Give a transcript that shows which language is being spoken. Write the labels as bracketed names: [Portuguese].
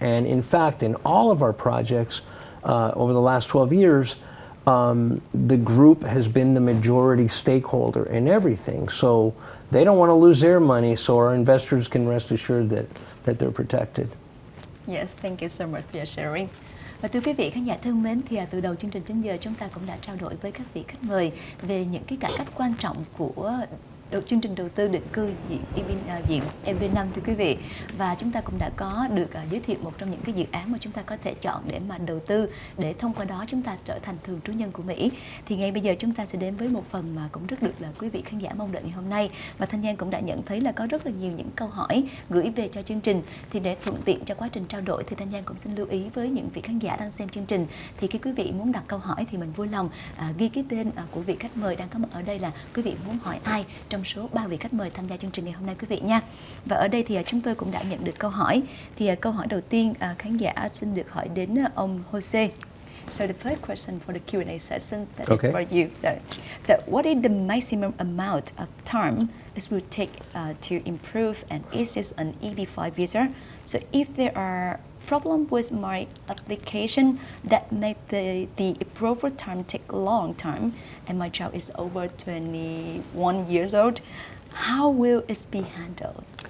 [English] And in fact, in all of our projects over the last 12 years, the group has been the majority stakeholder in everything. So they don't want to lose their money, so our investors can rest assured that they're protected. Yes, thank you so much for your sharing. [Vietnamese] Và thưa quý vị khán giả thân mến, thì từ đầu chương trình đến giờ chúng ta cũng đã trao đổi với các vị khách mời về những cái cải cách quan trọng của chương trình đầu tư định cư diện EB5 thưa quý vị. Và chúng ta cũng đã có được giới thiệu một trong những cái dự án mà chúng ta có thể chọn để mà đầu tư, để thông qua đó chúng ta trở thành thường trú nhân của Mỹ. Thì ngay bây giờ chúng ta sẽ đến với một phần mà cũng rất được là quý vị khán giả mong đợi ngày hôm nay. Và Thanh Giang cũng đã nhận thấy là có rất là nhiều những câu hỏi gửi về cho chương trình. Thì để thuận tiện cho quá trình trao đổi thì Thanh Giang cũng xin lưu ý với những vị khán giả đang xem chương trình, thì khi quý vị muốn đặt câu hỏi thì mình vui lòng ghi cái tên của vị khách mời đang có mặt ở đây, là quý vị muốn hỏi ai trong số 3 vị khách mời tham gia chương trình ngày hôm nay quý vị nha. Và ở đây thì chúng tôi cũng đã nhận được câu hỏi. Thì câu hỏi đầu tiên khán giả xin được hỏi đến ông Jose. [English] So the first question for the Q&A session that is for you. So what is the maximum amount of time it will take to improve and issue an EB-5 visa? So if there are problem with my application that make the approval time take a long time, and my child is over 21 years old, how will it be handled?